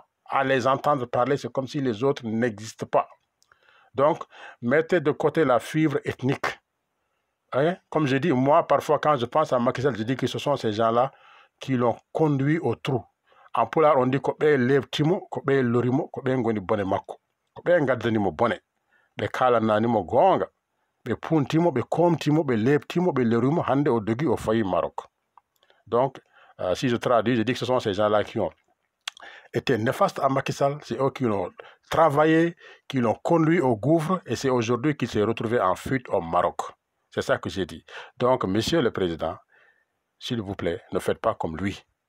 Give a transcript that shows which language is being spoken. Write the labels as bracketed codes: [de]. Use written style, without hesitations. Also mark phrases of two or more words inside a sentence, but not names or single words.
[fr] À les entendre parler, c'est comme si les autres n'existent pas. Donc, mettez de côté la fibre ethnique. Comme je dis, moi, parfois, quand je pense à Macky Sall, je dis que ce sont ces gens-là qui l'ont conduit au trou. En polar, on dit que [ff] lev timo, que lorimo, que ngoni bone makko, que ngadani mo bone, be kala nani mo gonga, be puntimo, be komtimo, be lebtimo, be lorimo, hande au dogui au failli Maroc. [fr] Donc, si je traduis, je dis que ce sont ces gens-là qui ont été néfastes à Macky Sall, c'est eux qui l'ont travaillé, qui l'ont conduit au gouffre, et c'est aujourd'hui qu'il s'est retrouvé en fuite au Maroc. C'est ça que j'ai dit. Donc, monsieur le président, s'il vous plaît, ne faites pas comme lui.